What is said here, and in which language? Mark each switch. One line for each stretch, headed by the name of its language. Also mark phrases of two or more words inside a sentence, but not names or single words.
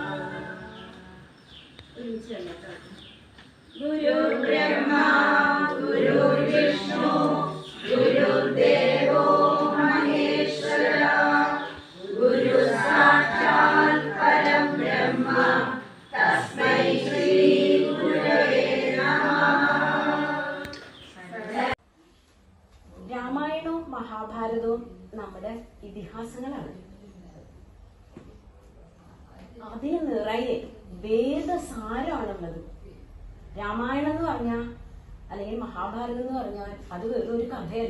Sanskrit: गुरुर्ब्रह्मा गुरुर्विष्णु गुरुर्देवो महेश्वरः गुरुसाक्षात् परब्रह्म तस्मै श्री गुरवे नमः।
Malayalam: രാമായണവും മഹാഭാരതവും നമ്മുടെ ഇതിഹാസങ്ങളാണ്. അതിന് നിറയെ വേദസാരമാണുള്ളത്. രാമായണം എന്ന് പറഞ്ഞാൽ അല്ലെങ്കിൽ മഹാഭാരതം എന്ന് പറഞ്ഞാൽ അത് വെറും ഒരു കഥയല്ല.